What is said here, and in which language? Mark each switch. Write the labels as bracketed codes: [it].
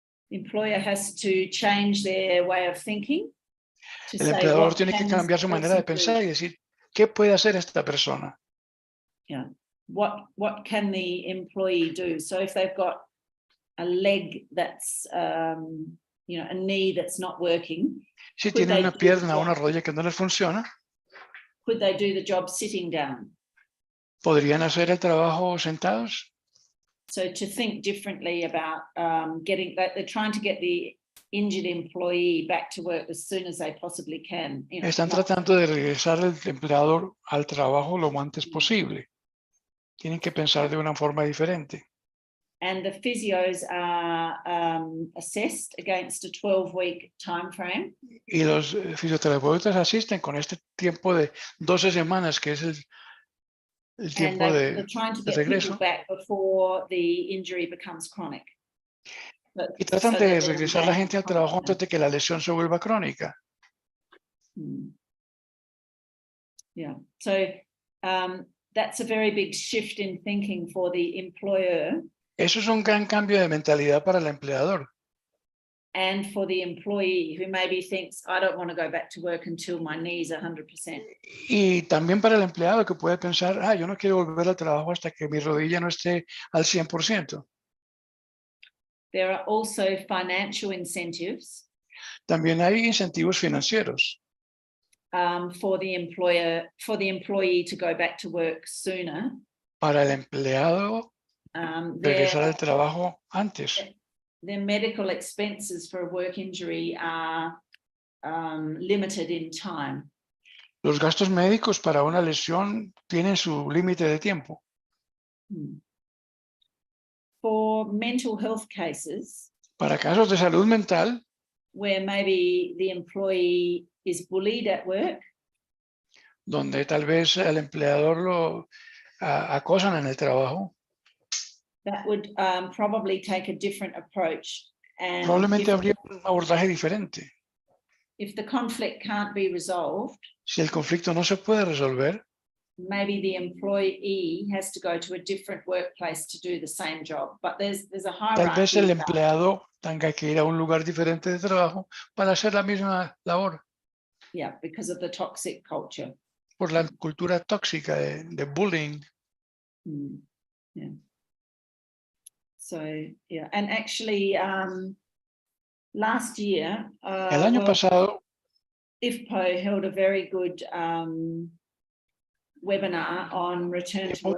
[en] The employer has to change their way of thinking. [es] El empleador tiene que cambiar su manera de pensar y decir, ¿qué puede hacer esta persona? [en] Yeah. What can the employee do? So if they've got a leg that's, a knee that's not working. [es] Si tienen una pierna o una rodilla que no les funciona, [en] could they do the job sitting down? [es] ¿podrían hacer el trabajo sentados? [en] So to think differently about they're trying to get the injured employee back to work as soon as they possibly can. [es] Están tratando de regresar el empleador al trabajo lo antes posible. Tienen que pensar de una forma diferente. [en] And the physios are assessed against a 12-week time frame. [es] Y los fisioterapeutas asisten con este tiempo de 12 semanas, que es el tiempo de regreso. [en] Back before the injury becomes chronic. [es] Y tratan de regresar a la gente al trabajo antes de que la lesión se vuelva crónica. [en] Yeah, so that's a very big shift in thinking for the employer. [es] Eso es un gran cambio de mentalidad para el empleador. [en] And for the employee who maybe thinks, I don't want to go back to work until my knee's 100%. [es] Y también para el empleado que puede pensar, yo no quiero volver al trabajo hasta que mi rodilla no esté al 100%. [en] There are also financial incentives. [es] También hay incentivos financieros. [en] For the employee to go back to work sooner. [es] Para el empleado regresar al trabajo antes. [en] The medical expenses for a work injury are limited in time. [es] Los gastos médicos para una lesión tienen su límite de tiempo. [en] For mental health cases, [es] para casos de salud mental, [en] where maybe the employee is bullied at work, [es] donde tal vez el empleador lo acosan en el trabajo, [en] that would probably take a different approach. And [es] probablemente habría un abordaje diferente. [en] If the conflict can't be resolved, [es] si el conflicto no se puede resolver, [en] maybe the employee has to go to a different workplace to do the same job. But there's a hierarchy. [es] Tal vez el empleado tenga que ir a un lugar diferente de trabajo para hacer la misma labor. [en] Yeah, because of the toxic culture. [es] Por la cultura tóxica de bullying. [en] Yeah. So, yeah, and actually last year, [es] el año pasado, [en] IFPO held a very good webinar on return to work.